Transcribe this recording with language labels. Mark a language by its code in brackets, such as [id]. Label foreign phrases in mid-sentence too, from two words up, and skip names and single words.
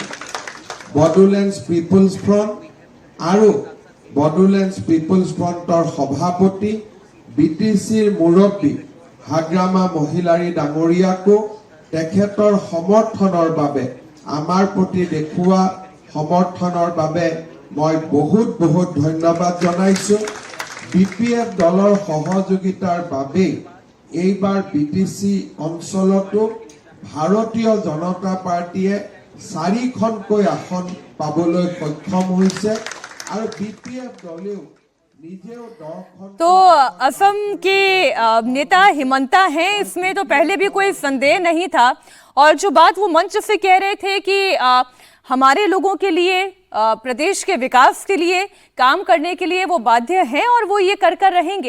[as] বডোলেণ্ড পিপলছ ফ্ৰণ্ট আৰু বডোলেণ্ড পিপলছ ফ্ৰণ্টৰ সভাপতি বিটিচিৰ মুৰব্বী হাগ্ৰামা মহিলাৰী ডাঙৰীয়াকো তেখেতৰ সমৰ্থনৰ বাবে, আমাৰ প্ৰতি দেখুওৱা সমৰ্থনৰ বাবে মই বহুত বহুত ধন্যবাদ জনাইছো। বিপিএফ দলৰ সহযোগিতাৰ বাবে এইবাৰ বিটিচি অঞ্চলতো ভাৰতীয় জনতা পাৰ্টিয়ে 4খনকৈ আসন পাবলৈ সক্ষম হৈছে আৰু বিপিএফ দলেও [hi] तो असम के नेता हिमंता हैं, इसमें तो पहले भी कोई संदेह नहीं था। और जो बात वो मंच से कह रहे थे कि हमारे लोगों के लिए, प्रदेश के विकास के लिए काम करने के लिए वो बाध्य हैं और वो ये कर रहेंगे।